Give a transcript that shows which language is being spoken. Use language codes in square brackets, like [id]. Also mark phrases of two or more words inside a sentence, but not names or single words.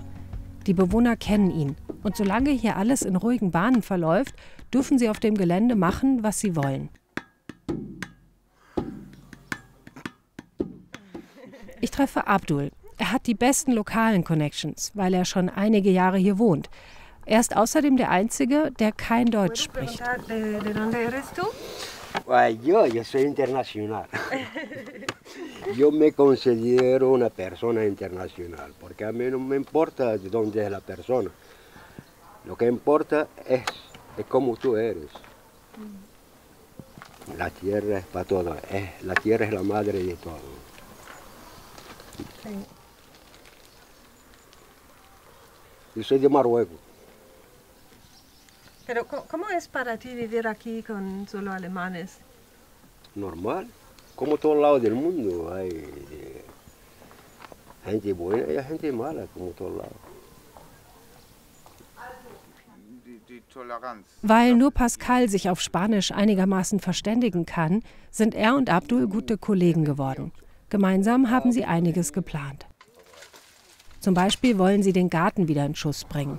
[de] Die Bewohner kennen ihn und solange hier alles in ruhigen Bahnen verläuft, dürfen sie auf dem Gelände machen, was sie wollen. Ich treffe Abdul. Er hat die besten lokalen Connections, weil er schon einige Jahre hier wohnt. Er ist außerdem der Einzige, der kein Deutsch spricht. [es] Yo soy internacional. Yo me considero una persona internacional, porque a mí no me importa de dónde es la persona. Lo que importa es cómo tú eres. La tierra es para todo, la tierra es la madre de todo. Yo soy de Marruecos. Pero ¿cómo es para ti vivir aquí con solo alemanes? Normal, como todos lados del mundo. Hay gente buena y hay gente mala, como todos lados. [de] Weil nur Pascal sich auf Spanisch einigermaßen verständigen kann, sind er und Abdul gute Kollegen geworden. Gemeinsam haben sie einiges geplant. Zum Beispiel wollen sie den Garten wieder in Schuss bringen.